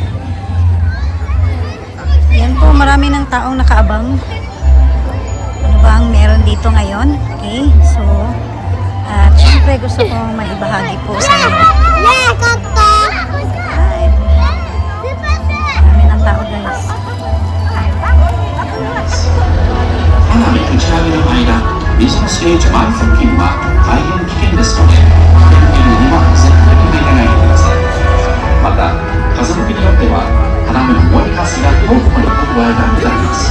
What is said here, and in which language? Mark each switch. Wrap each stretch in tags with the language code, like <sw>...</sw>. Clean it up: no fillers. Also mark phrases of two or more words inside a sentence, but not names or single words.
<tl>Yan po, marami ng taong nakaabang. Ano ba ang meron dito ngayon? Okay, so at syempre gusto ko maibahagi po sa inyo. Alright. Marami ng tao guys.</tl> <ja>花火打ち上げの間、ビジネスステージ前付近は大変危険ですので、天気には絶対に入れないでください。また、風向きによっては花火の燃えかすが遠くまで飛ぶ場合がございます。</ja>